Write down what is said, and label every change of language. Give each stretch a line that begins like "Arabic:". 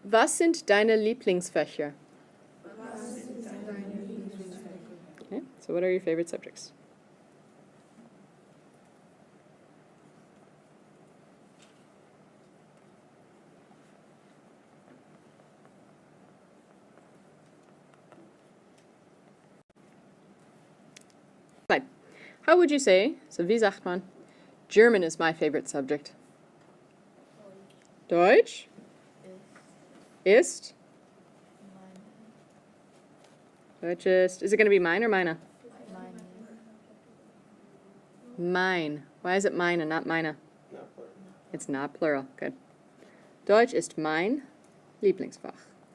German: Was sind deine Lieblingsfächer? Was sind deine Lieblingsfächer?
English: Okay. So what are your favorite subjects? Fine. How would you say, so wie sagt man, German is my favorite subject?
German: Deutsch? Ist?
English: Deutsch ist it going to be mine or meine? Mine. Why is it mine and not meine? It's not plural. Good. Deutsch ist mein Lieblingsfach.